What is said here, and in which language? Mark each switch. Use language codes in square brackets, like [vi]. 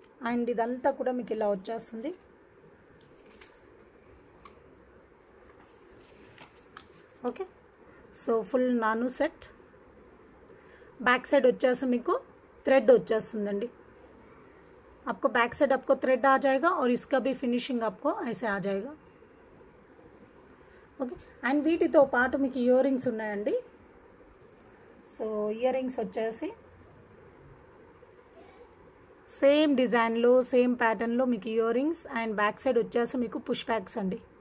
[te] And ఇదంతా కూడా మీకు ఇలా వచ్చేస్తుంది. ఓకే, సో ఫుల్ నాను సెట్. బ్యాక్ సైడ్ వచ్చేసి మీకు థ్రెడ్ వచ్చేస్తుందండి. [hi] आपको बैक साइड आपको थ्रेड आ जाएगा और इसका भी फिनिशिंग आपको ऐसे आ जाएगा. [te] ఓకే, అండ్ వీటితో పాటు మీకు ఇయర్ రింగ్స్ ఉన్నాయండి. సో ఇయర్ రింగ్స్ వచ్చేసి సేమ్ డిజైన్లో సేమ్ ప్యాటర్న్లో మీకు ear rings. And [hi] back side [te] వచ్చేసి మీకు పుష్ బ్యాక్స్ అండి.